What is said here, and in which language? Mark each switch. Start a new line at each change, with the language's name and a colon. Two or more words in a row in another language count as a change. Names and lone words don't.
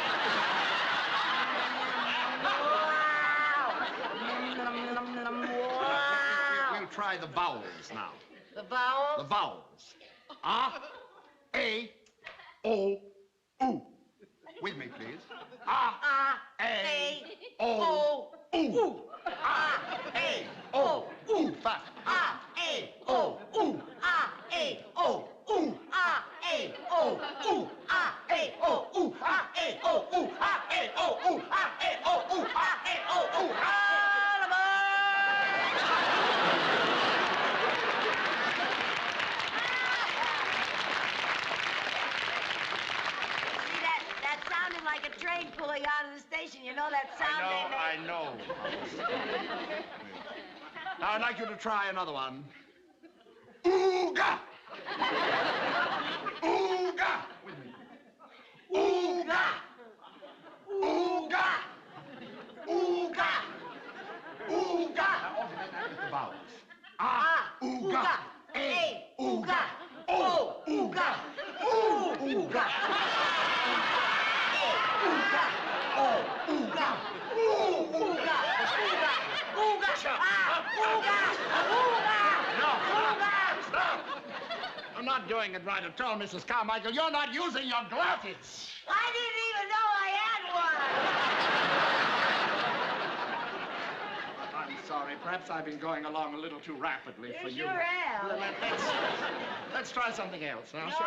English: We'll try the vowels now. The vowels? The vowels. A, O, oo. With me, please. A, O, oo. A, O, oo. Fast. A, O, oo. A, O, oo. A, O, oo. A, O, oo. A, O, oo. A, O, oo. A, O, oo. A, O, oo. That sounded like a train pulling out of the station. You know that sound they make? I know. Now, I'd like you to try another one. Ooga! Ooga! With me. Ooga! Ooga! Ooga! Ooga! The vowels. Ooga! A, ooga! O, ooga! Ooh, ooga! Ooga! O, ooga! Ooh, ooga! Ooga! Ooga! Ooga! Ooga! Stop! You're not doing it right at all, Mrs. Carmichael. You're not using your glasses. I didn't even know I had one. I'm sorry. Perhaps I've been going along a little too rapidly for you. Sure have. Let's try something else now, shall